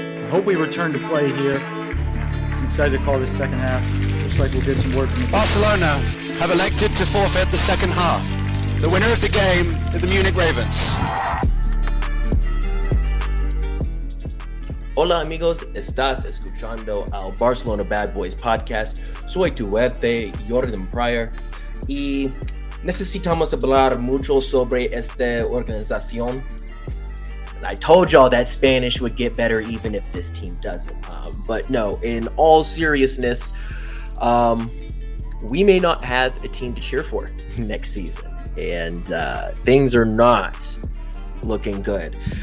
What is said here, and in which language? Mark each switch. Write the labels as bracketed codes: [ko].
[en] hope we return to play here. I'm excited to call this second half. Looks like we'll get some word from the Barcelona have elected to forfeit the second half. The winner of the game is the Munich Ravens. [es] Hola amigos, estás escuchando al Barcelona Bad Boys podcast. Soy tu verte, Jordan Pryor, y necesitamos hablar mucho sobre esta organización. [en] I told y'all that Spanish would get better even if this team doesn't. But no, in all seriousness, we may not have a team to cheer for next season. And things are not looking good.